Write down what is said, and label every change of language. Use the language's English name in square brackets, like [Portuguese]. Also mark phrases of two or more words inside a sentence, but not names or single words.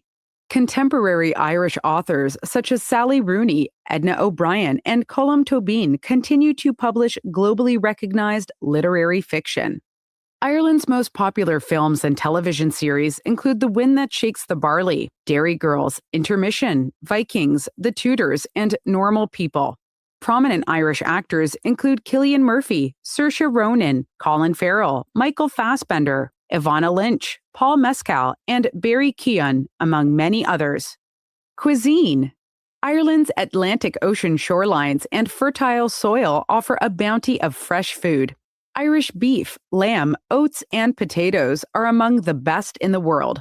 [English] Contemporary Irish authors such as Sally Rooney, Edna O'Brien, and Colm Tóibín continue to publish globally recognized literary fiction. Ireland's most popular films and television series include The Wind That Shakes the Barley, Derry Girls, Intermission, Vikings, The Tudors, and Normal People. Prominent Irish actors include Cillian Murphy, Saoirse Ronan, Colin Farrell, Michael Fassbender, Ivana Lynch, Paul Mescal, and Barry Keoghan, among many others. Cuisine. Ireland's Atlantic Ocean shorelines and fertile soil offer a bounty of fresh food. Irish beef, lamb, oats, and potatoes are among the best in the world.